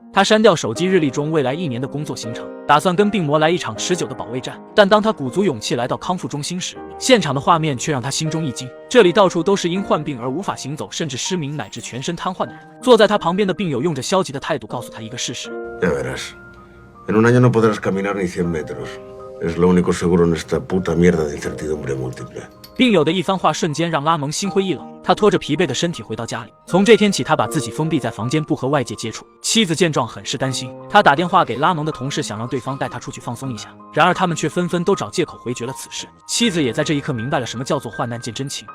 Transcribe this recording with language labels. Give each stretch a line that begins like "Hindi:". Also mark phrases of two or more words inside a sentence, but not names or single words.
Chinese: 他删掉手机日历中未来1年的工作行程，打算跟病魔来一场持久的保卫战。但当他鼓足勇气来到康复中心时，现场的画面却让他心中一惊。这里到处都是因患病而无法行走，甚至失明乃至全身瘫痪的人。坐在他旁边的病友用着消极的态度告诉他一个事实
Spanish: ：Ya verás, en un año no podrás caminar ni 100 metros. Es lo único seguro en esta puta mierda de incertidumbre múltiple.
Chinese: 病友的一番话瞬间让拉蒙心灰意冷，他拖着疲惫的身体回到家里。从这天起，他把自己封闭在房间，不和外界接触。妻子见状很是担心，他打电话给拉蒙的同事，想让对方带他出去放松一下。然而他们却纷纷都找借口回绝了此事。妻子也在这一刻明白了什么叫做患难见真情。